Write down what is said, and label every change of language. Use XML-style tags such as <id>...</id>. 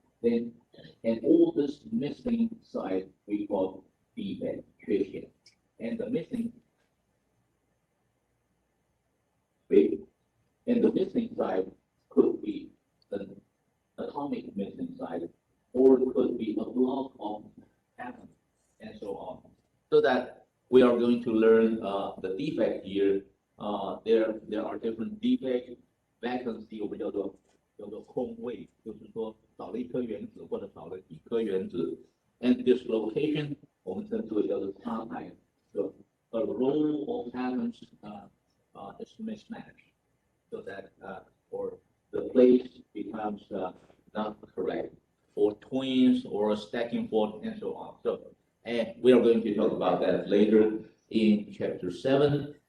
<en>Then, and all this missing side we call defect, 缺陷, and the missing big, and the missing side could be an atomic missing side, or it could be a block of atoms, and so on. So that we are going to learn the defect here. There are different defects.</en> <zh>Vacancy 我们叫做空位，就是说少了一颗原子或者少了几颗原子。</zh> <en>And dislocation</en> <zh>我们称之为叫做差态。</zh> <en>So a row of atoms is mismatched, so that or the place becomes not correct, or twins or stacking fault and so on. So, and we are going to talk about that later in chapter 7.</en>